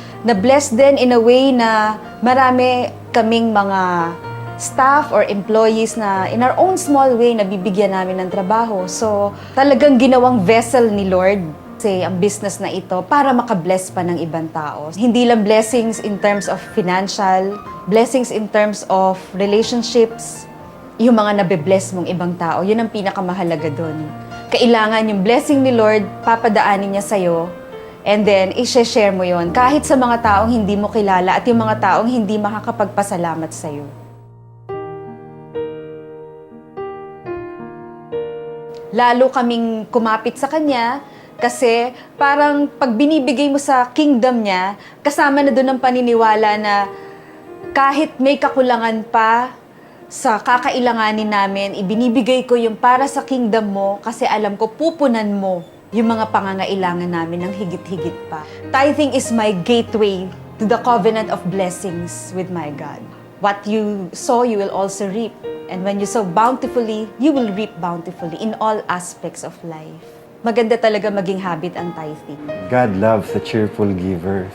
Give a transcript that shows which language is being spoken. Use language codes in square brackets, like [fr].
[tl] Na-bless din [en] in a way [tl] na marami kaming mga staff or employees na in our own small way nabibigyan namin ng trabaho. So, talagang ginawang vessel ni Lord kasi ang business na ito para makabless pa ng ibang tao. Hindi lang [en] blessings in terms of financial, blessings in terms of relationships, [tl] yung mga nabe-bless mong ibang tao. Yun ang pinakamahalaga doon. Kailangan yung blessing ni Lord, papadaanin niya sa'yo, [en] and then, [tl] i-share mo yon kahit sa mga taong hindi mo kilala at yung mga taong hindi makakapagpasalamat sa'yo. Lalo kaming kumapit sa Kanya kasi parang pag binibigay mo sa kingdom niya, kasama na doon ang paniniwala na kahit may kakulangan pa sa kakailanganin namin, ibinibigay ko yung para sa kingdom mo kasi alam ko pupunan mo yung mga pangangailangan namin ng higit-higit pa. [en] Tithing is my gateway to the covenant of blessings with my God. What you sow, you will also reap. And when you sow bountifully, you will reap bountifully in all aspects of life. [tl] Maganda talaga maging habit ang tithing. [en] God loves a cheerful giver.